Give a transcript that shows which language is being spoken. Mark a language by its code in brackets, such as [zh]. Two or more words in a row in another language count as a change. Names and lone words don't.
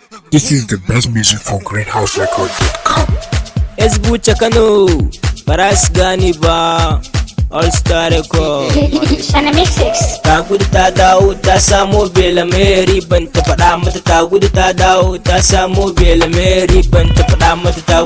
[en] This is the best music from greenhouse record dot com. [ha] Esbucha Kano, ba za su gane ba. [en] All Star Record. Shana Mixes. [ha] Ta gudu ta dawo, ta samo Bella Mary, ban ta faɗa mata. Ta gudu ta dawo, ta samo Bella Mary, ban ta faɗa mata.